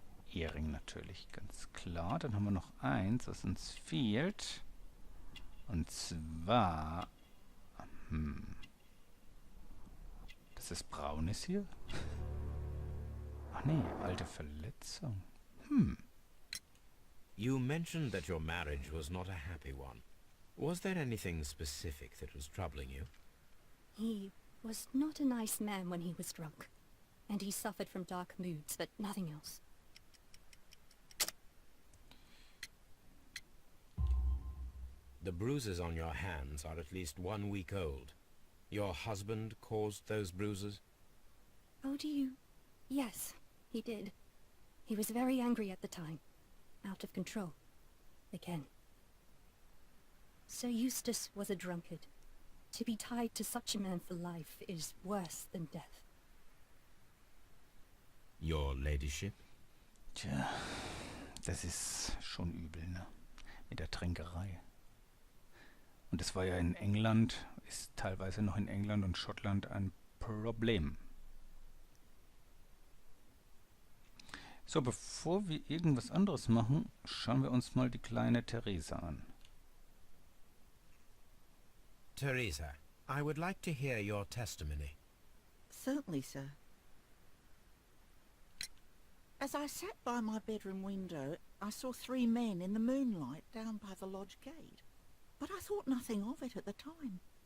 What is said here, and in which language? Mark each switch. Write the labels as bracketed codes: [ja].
[de] Ehering natürlich, ganz klar. Dann haben wir noch eins, was uns fehlt. Und zwar... Das ist braunes hier? Ach nee, alte Verletzung. [en] You mentioned that your marriage was not a happy one. Was there anything specific that was troubling you? He was not a nice man when he was drunk, and he suffered from dark moods, but nothing else. The bruises on your hands are at least 1 week old. Your husband caused those bruises? Oh, do you? Yes, he did. He was very angry at the time. Out of control. Again. Sir Eustace was a drunkard. To be tied to such a man for life is worse than death. Your ladyship? [de] Tja, das ist schon übel, ne? Mit der Trinkerei. Und es war ja in England, ist teilweise noch in England und Schottland ein Problem. So, bevor wir irgendwas anderes machen, schauen wir uns mal die kleine Theresa an. [en] Teresa, I would like to hear your testimony. Certainly, sir. As I sat by my bedroom window, I saw 3 men in the moonlight down by the lodge gate. But I thought nothing of it at the time.